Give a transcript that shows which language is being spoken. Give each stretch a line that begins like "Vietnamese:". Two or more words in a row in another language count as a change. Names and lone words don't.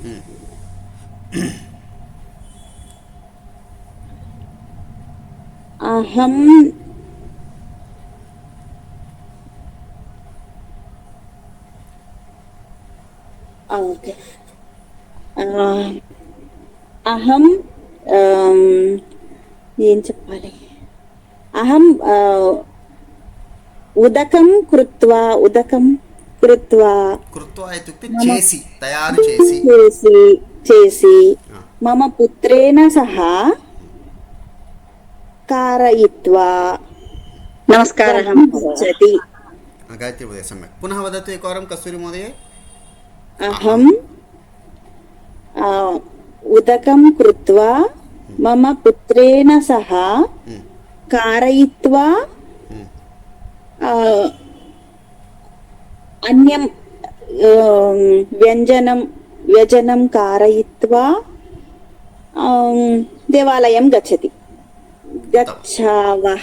Sanskrit: अहं अहं
Telugu: ఏం చెప్పాలి,
Sanskrit: అహం ఉదకం కృత్వా
Telugu: इत्युक्ते చేసి, తయారు చేసి
Sanskrit: మమ పుత్రేణ సహ कारयित्वा। नमस्कारः गच्छति। गायत्री महोदय सम्यक्। पुनः वदतु एकवारं कस्तूरी महोदय। अहं उदकं कृत्वा मम पुत्रेण सह कारयित्वा अन्यं व्यञ्जनं व्यजनं कारयित्वा देवालयं गच्छति गच्छावः।